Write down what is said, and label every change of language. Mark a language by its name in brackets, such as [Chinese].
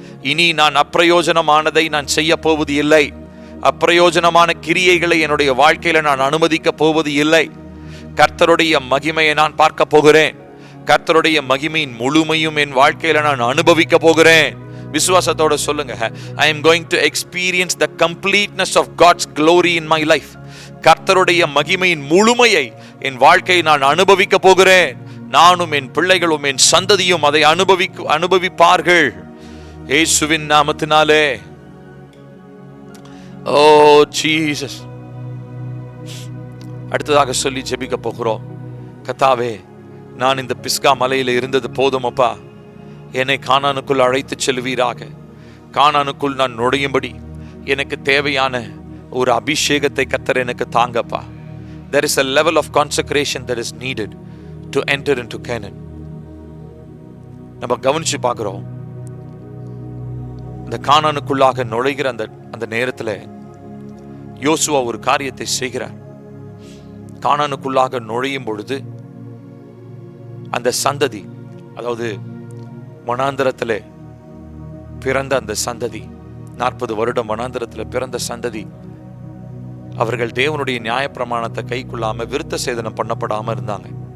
[Tamil] இனி நான் அப்பிரயோஜனமானதை நான் செய்ய போவது இல்லை. அப்பிரயோஜனமான கிரியைகளை என்னுடைய வாழ்க்கையில நான் அனுமதிக்க போவது இல்லை. கர்த்தருடைய மகிமையை நான் பார்க்க போகிறேன். கர்த்தருடைய மகிமையின் முழுமையும் என் வாழ்க்கையில நான் அனுபவிக்க போகிறேன். விசுவாசத்தோட சொல்லுங்க, [English] I am going to experience the completeness of God's glory in my life. [Tamil] கர்த்தருடைய மகிமையின் முழுமையை என் வாழ்க்கையை நான் அனுபவிக்க போகிறேன். நானும் என் பிள்ளைகளும் என் சந்ததியும் அதை அனுபவிப்பார்கள் இயேசுவின் நாமத்தினாலே. ஓ ஜீசஸ். அடுத்ததாக சொல்லி ஜெபிக்க போகிறோம். கர்த்தாவே, நான் இந்த பிஸ்கா மலையில இருந்தது போதும் அப்பா. என்னை கானானுக்குள் அழைத்து செல்வீராக. கானானுக்குள் நான் நுழையும்படி எனக்கு தேவையான ஒரு அபிஷேகத்தை கர்த்தர் எனக்கு தாங்கப்பா. [English] There is a level of consecration that is needed to enter into Canaan. [Tamil] நம்ம கவனிச்சு பார்க்கிறோம். இந்த கானானுக்குள்ளாக நுழைகிற அந்த நேரத்துல யோசுவா ஒரு காரியத்தை செய்கிறார். கானானுக்குள்ளாக நுழையும் பொழுது அந்த சந்ததி, அதாவது வனாந்தரத்திலே பிறந்த அந்த சந்ததி, 40 வருடம் வனாந்தரத்தில் பிறந்த சந்ததி, அவர்கள் தேவனுடைய நியாயப்பிரமாணத்தை கைக்குள்ளாம விருத்த சேதனம் பண்ணப்படாம இருந்தாங்க.